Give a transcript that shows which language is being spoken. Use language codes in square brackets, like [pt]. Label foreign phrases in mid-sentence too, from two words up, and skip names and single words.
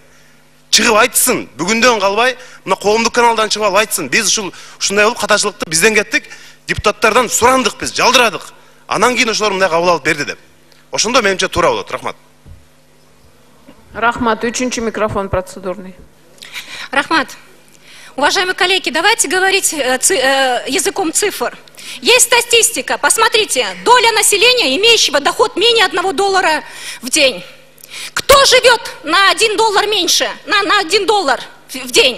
[ky] Чыгып айтсын, бүгүндөн калбай, мына коомдук каналдан чыгып айтсын. Биз ушундай болуп катачылыкты бизден кеттик, депутаттардан сурандык биз, жалдырадык. Анан кийин ошолор мындай кабыл алып берди деп. Ошондо менимче туура болот. Рахмат. Рахмат. 3-чы микрофон процедурный. Рахмат. [ru] Уважаемые коллеги, давайте говорить языком цифр. Есть статистика, посмотрите, доля населения, имеющего доход менее $1 в день. Кто живет на $1 меньше, на $1 в день?